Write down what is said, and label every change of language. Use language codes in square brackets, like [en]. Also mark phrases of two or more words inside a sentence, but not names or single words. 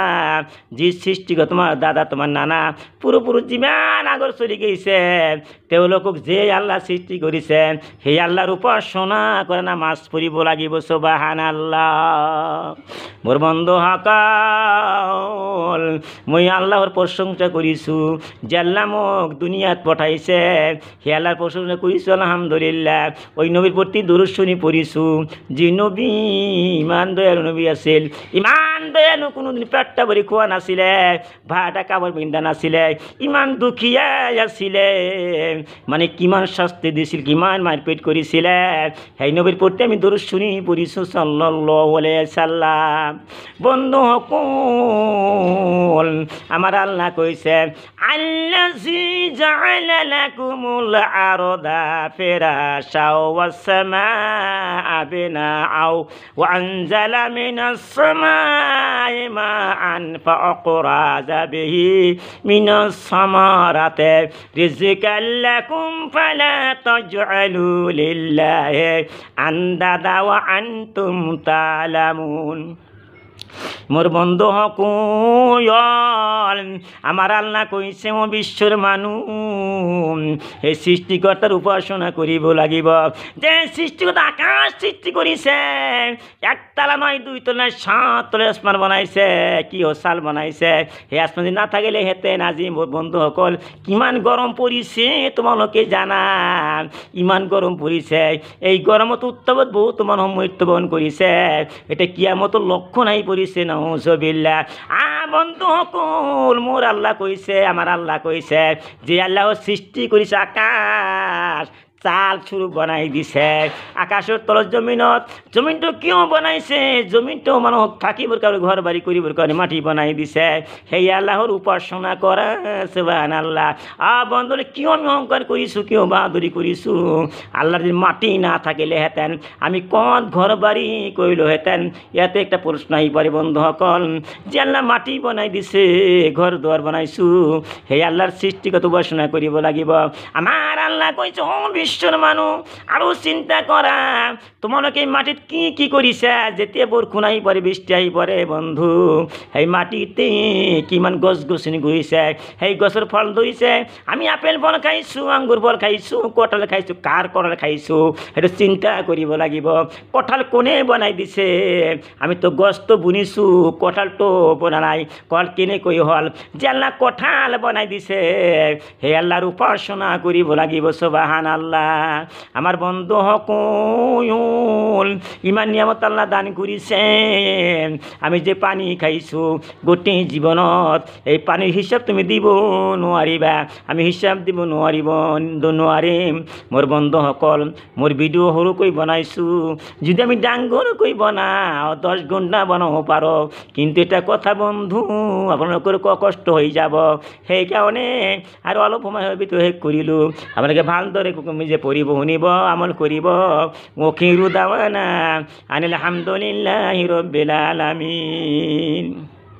[as] যি সৃষ্টিকৰ্তা, তোমাৰ দাদা, তোমাৰ নানা, পূৰ্বপুৰুষ যিমান আগৰ চলি গৈছে, তেওঁলোকক যে আল্লাহ সৃষ্টি কৰিছে, সেই আল্লাহৰ উপাসনা কৰা, নামাজ পঢ়িব লাগিব। সুবহানাল্লাহ। মোৰ বন্ধুসকল, মই আল্লাহৰ প্ৰশংসা কৰিছোঁ যে আল্লাহ মোক দুনিয়াত পঠাইছে। সেই আল্লাহৰ প্ৰশংসা কৰিছোঁ, আলহামদুলিল্লাহ। ওই নবীর প্রতি দুরূদ শরীফ পড়িছোঁ। যে নবী ইমান দয়ালু নবী আছিল, ইমান দয়ালু, কোনোদিন পেটটা ভৰি খোৱা নাছিলে, ভাড়াটা কাপড় পিন্ধা নাছিলে, ইমান দুখীয়া আছিলে, মানে কিমান শাস্তি দিছিল, কিমান মাৰপিট কৰিছিলে। সেই নবীৰ প্ৰতি আমি দুরূদ শরীফ পড়িছোঁ, [ar] صلى الله عليه وسلم. [as] বন্ধুসকল, আমাৰ আল্লাহ কৈছে, [ar] الذي جعل لكم الأرض فراشا والسماء بناء وأنزل من السماء ماء فأخرج به من الثمرات رزقا لكم فلا تجعلوا لله أندادا وأنتم تعلمون. [as] মোর বন্ধুসকল, আমার আল্লাহ কৈছে, ও বিশ্বৰ মানুহ, এই সৃষ্টিকৰ্তাৰ উপাসনা কৰিব লাগিব। যে সৃষ্টিকৰ্তা আকাশ সৃষ্টি কৰিছে, একতলা নয়, 2 তলা নয়, 7 তলা আসমান বনাইছে, কি চাল বনাইছে। সেই আসমান যদি নাথাকিলে হেঁতেন আজি মোৰ বন্ধুসকল কিমান গৰম পৰিছে তোমালোকে জানা। ইমান গৰম পৰিছে, এই গৰমত উত্তাপত বহুত মানুহ মৃত্যুবৰণ কৰিছে। এটা কিয়ামতৰ লক্ষণ আহি পৰিছে। নাউজুবিল্লাহ। বন্ধুসকল, মোৰ আল্লাহ কৈছে, আমাৰ আল্লাহ কৈছে, যে আল্লাহ সৃষ্টি কৰিছে আকাশ, চাল শুরু বনাই দিছে আকাশের তলত জমিনত জমিনটো কিয় বনাইছে জমিনটো মানুহ থাকিবৰ কাৰণে ঘৰ বাৰী কৰিবৰ কাৰণে মাটি বনাই দিছে সেই আল্লাহৰ উপাসনা কৰা সুবহানাল্লাহ বন্ধুরে কিয় আমি অহংকার কৰিছোঁ কিয় বাহাদুরি কৰিছোঁ আল্লাহর যদি মাটি না থাকিলেহেঁতেন আমি কত ঘর বাড়ি কৰিলোহেঁতেন ইয়াতে একটা প্রশ্ন আহি পৰে বন্ধুসকল যে আল্লাহ মাটি বনাই দিছে ঘর দুয়ার বনাইছোঁ সেই আল্লাহর সৃষ্টিগত উপাসনা কৰিব লাগিব আমাৰ আল্লাহ কৈছে বিশ্বর মানুহ আৰু চিন্তা কৰা তোমালোকে মাটিত কি কি কৰিছা যেতিয়া বৰষুণ আহি পৰে বৃষ্টি আহি পৰে বন্ধু সেই মাটিতে কিমান গছ গছনি গৈছে সেই গছৰ ফল ধৰিছে আমি আপেল ফল খাইছোঁ আঙ্গুৰ ফল খাইছোঁ কঁঠাল খাইছোঁ কাৰ কঁঠাল খাইছোঁ সেইটো চিন্তা কৰিব লাগিব কঁঠাল কোনে বনাই দিছে আমি তো গছটো বুনিছোঁ কঁঠালটো বনা নাই কঁঠাল কেনেকৈ হ'ল যে আল্লাহ কঁঠাল বনাই দিছে সেই আল্লাহৰ উপাসনা কৰিব লাগিব সুবহানাল্লাহ আমার বন্ধুসকল ইমান নিয়ামত আল্লাহ দান কৰিছে আমি যে পানী খাইছোঁ গোটেই জীৱনত এই পানীৰ হিচাপ তুমি দিব নোৱাৰিবা আমি হিচাপ দিব নোৱাৰিম মোৰ বন্ধুসকল মোৰ ভিডিঅ' সৰুকৈ বনাইছোঁ যদি আমি ডাঙৰকৈ বনাওঁ 10 ঘণ্টা বনাব পাৰোঁ কিন্তু এটা কথা বন্ধু আপোনালোকৰ কষ্ট হৈ যাব সেইকাৰণে আৰু অলপ সময় ভিতৰত শেষ কৰিলোঁ আপোনালোকে ভালদৰে যে পঢ়িব শুনিব আমল কৰিব [ar] وآخر دعوانا أن الحمد لله رب العالمين.